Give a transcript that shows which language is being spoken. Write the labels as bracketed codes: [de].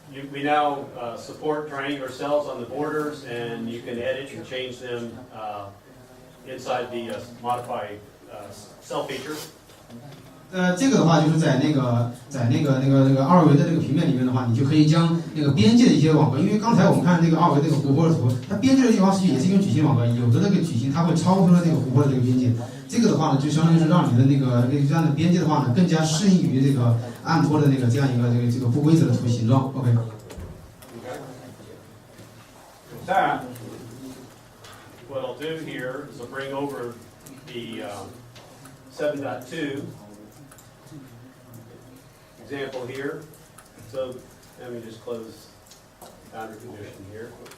[en] We now support triangular cells on the borders, and you can edit and change them inside the modify cell feature. [zh] 这个的话就是在那个二维的这个平面里面的话，你就可以将那个边界的一些网格，因为刚才我们看那个二维那个湖泊的图，它边界的地方也是一个矩形网格，有的那个矩形它会超出了那个湖泊的这个边界，这个的话呢，就相当于是让你的这样的边界的话呢，更加适应于这个按坡的这样一个这个不规则的图形状。 OK。 [en] With that, what I'll do here is I'll bring over the 7.2 example here. So let me just close boundary condition here.